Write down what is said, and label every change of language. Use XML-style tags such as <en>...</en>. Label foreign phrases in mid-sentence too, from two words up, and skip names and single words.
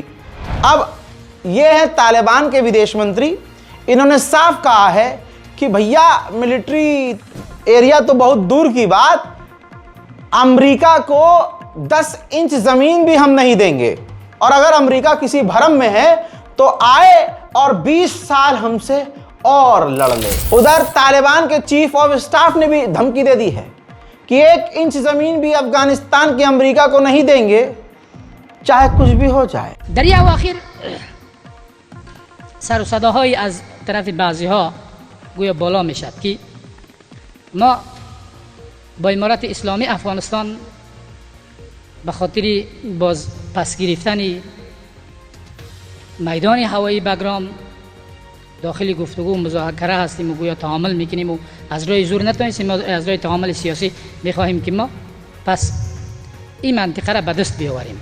<hi>अब ये है तालिबान के विदेश मंत्री, इन्होंने साफ कहा है कि भैया</hi> <en>military area</en> <hi>तो बहुत दूर की बात, अमेरिका को 10 इंच ज़मीन भी हम नहीं देंगे, और अगर अमेरिका किसी भरम में है तो आए और 20 साल हमसे और लड़ ले। उधर तालिबान के</hi> <en>chief of staff</en> <hi>ने भी धमकी दे दी है कि 1 इंच ज़मीन भी अफगानिस्तान की अमेरिका को नहीं देंगे, चाहे कुछ भी हो जाए।</hi> <fa>دریا آخر سر صداهایی از طرف بعضی‌ها گویا بالا میشد که ما با امارت اسلامی افغانستان به خاطر باز پس گرفتن میدان هوایی بگرام داخل گفتگو و مذاکره هستیم و گویا تعامل میکنیم و از راه زور نتونستیم، از راه تعامل سیاسی میخواهیم که ما پس این منطقه را به دست بیاوریم.</fa>